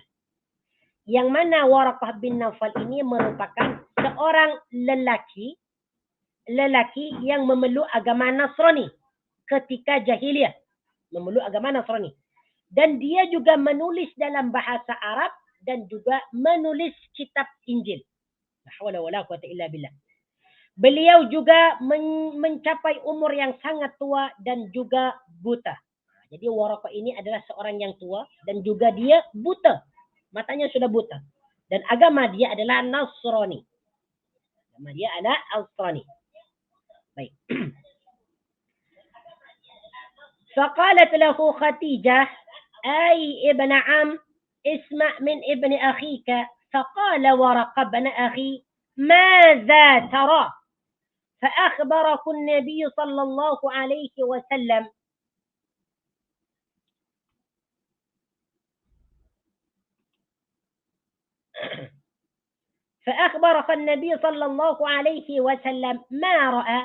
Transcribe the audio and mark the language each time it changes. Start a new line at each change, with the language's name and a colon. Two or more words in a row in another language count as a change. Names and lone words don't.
Malay: Yang mana Waraqah bin Naufal ini merupakan seorang lelaki yang memeluk agama Nasrani ketika jahiliyah, memeluk agama Nasrani. Dan dia juga menulis dalam bahasa Arab dan juga menulis kitab Injil.
Arabic: لا حول ولا قوة إلا بالله.
Malay: Beliau juga mencapai umur yang sangat tua dan juga buta. Jadi Waraqah ini adalah seorang yang tua dan juga dia buta. Matanya sudah buta. Dan agama dia adalah Nasrani. Agama dia adalah Nasrani. Baik.
Arabic: فقالت له خديجة أي ابن عم اسمع من ابن أخيك. فقال ورقة بن أخي ماذا ترى؟ فأخبره النبي صلى الله عليه وسلم فأخبره النبي صلى الله عليه وسلم ما رأى.